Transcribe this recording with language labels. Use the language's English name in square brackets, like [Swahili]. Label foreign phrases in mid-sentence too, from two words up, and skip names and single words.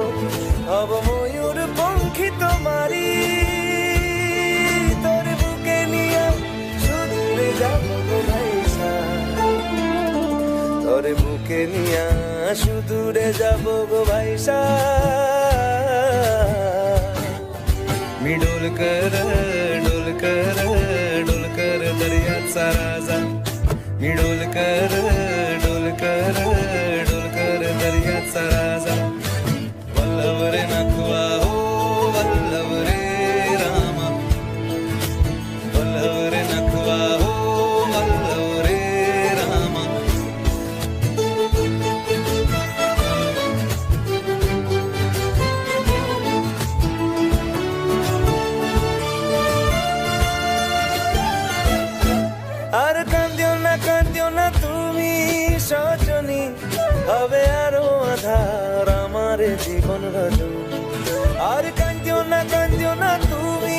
[Bangla] হব ময়ূর পঙ্খী তোমারি, তোর বুকে নিয়ে সুদূরে যাবো ভাইসা, তোর বুকে নিয়ে সুদূরে যাবো গো ভাইসা। [Marathi] मी डोलकर दर्याचा राजा मी डोलकर दर्याचा राजा वल्लभ रे नखवा हो वल्लभ रे रामा वल्लभ रे नखवा हो वल्लभ रे रामा [Bangla] আর কান্দিও না তুমি সজনী হবে আরো আধার আমার জীবন রজনী আর কান্দিও না তুমি